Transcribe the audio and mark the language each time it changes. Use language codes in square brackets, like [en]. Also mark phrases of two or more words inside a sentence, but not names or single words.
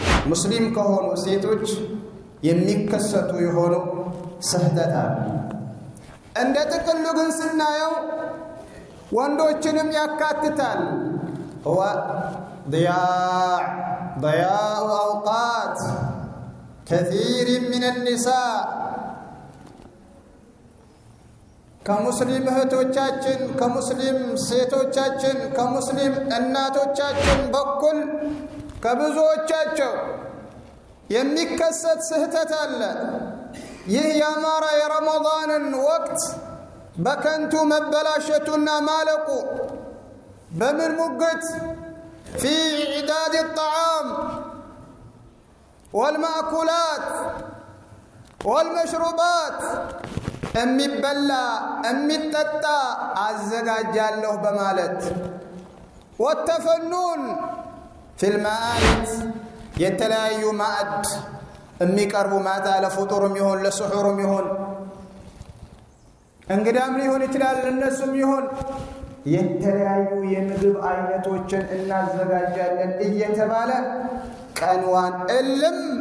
[am] ሙስሊም ከሆኑ ሴቶች የሚከሰቱ የሆኑ ስህተታል እንደ ጥቅሉ ግን ስናየው ወንዶችንም ያካትታል هو [ar] ضياع أوقات كثير من النساء كمسلم እህቶቻችን [am] ከሙስሊም ሴቶቻችን ከሙስሊም እናቶቻችን በኩል ከብዙዎቻቸው የሚከሰት ስህተት አለ ይህ ያማረ የረመዳንን ወቅት በከንቱ መበላሸቱና ማለቁ በምን ሙግት [ar] في إعداد الطعام والمأكولات والمشروبات [am] የሚበላ የሚጠጣ አዘጋጃለሁ በማለት [ar] والتفنن في المائد [am] የተለያዩ ማዕድ የሚቀርቡ ማታ ለፍጡርም ይሁን ለስሑርም ይሁን እንግዳም ሊሆን ይችላል ለነሱም ይሁን የተለያዩ የምግብ አይነቶችን እናዘጋጃለን እየተባለ ቀንዋን እልም